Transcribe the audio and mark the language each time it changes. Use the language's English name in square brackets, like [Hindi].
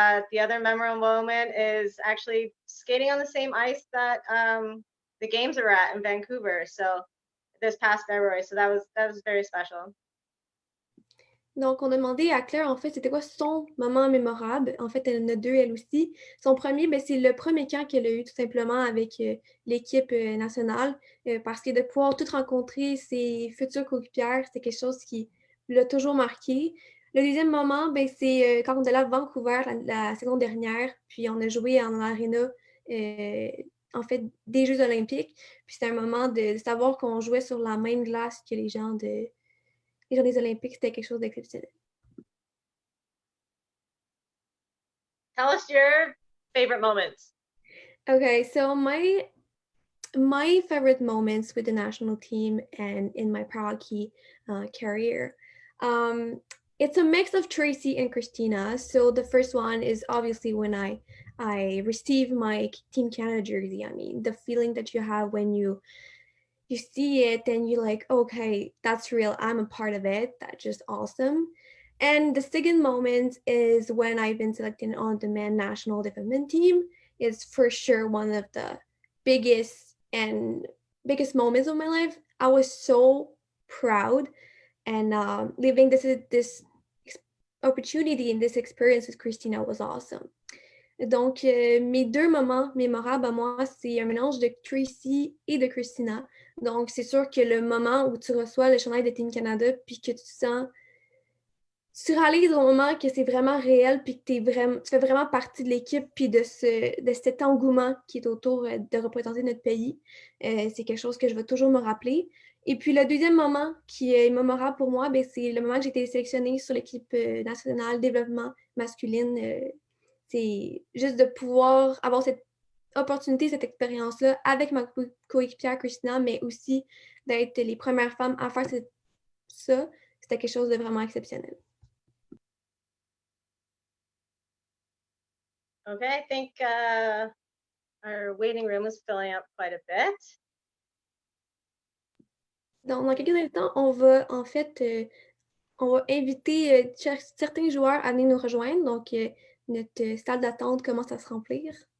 [English] The other memorable moment is actually skating on the same ice that the games are at in Vancouver. So this past February. So that was very special. [French] Donc, on a demandé à Claire, en fait, c'était quoi son moment mémorable. En fait, elle en a deux, elle aussi. Son premier, ben, c'est le premier camp qu'elle a eu, tout simplement, avec l'équipe nationale, parce que de pouvoir toutes rencontrer ses futures coéquipières, c'était quelque chose qui l'a toujours marqué. Le deuxième moment, ben, c'est quand on est allé à Vancouver la saison dernière, puis on a joué en aréna, en fait, des Jeux olympiques. Puis c'était un moment de savoir qu'on jouait sur la même glace que les gens des Olympiques, c'était quelque chose d'exceptionnel. [English] Tell us your favorite moments. Okay, so my favorite moments with the national team and in my pro hockey career, it's a mix of Tracey and Christina. So the first one is obviously when I received my Team Canada jersey. I mean, the feeling that you have when you see it and you're like, okay, that's real. I'm a part of it. That's just awesome. And the second moment is when I've been selected on the men national development team. It's for sure one of the biggest moments of my life. I was so proud, and living this opportunity and this experience with Christina was awesome. [French] Donc, mes deux moments mémorables à moi, c'est un mélange de Tracey et de Christina. Donc, c'est sûr que le moment où tu reçois le chandail de Team Canada, puis que tu réalises au moment que c'est vraiment réel, puis que tu fais vraiment partie de l'équipe, puis de cet engouement qui est autour de représenter notre pays. C'est quelque chose que je vais toujours me rappeler. Et puis, le deuxième moment qui est mémorable pour moi, ben, c'est le moment que j'ai été sélectionnée sur l'équipe nationale développement masculine. C'est juste de pouvoir avoir cette opportunité, cette expérience-là avec ma coéquipière Christina, mais aussi d'être les premières femmes à faire ça. C'était quelque chose de vraiment exceptionnel. [English] Okay, I think our waiting room is filling up quite a bit. [French] Donc, dans quelques instants, on va en fait on va inviter certains joueurs à venir nous rejoindre. Donc, notre salle d'attente commence à se remplir.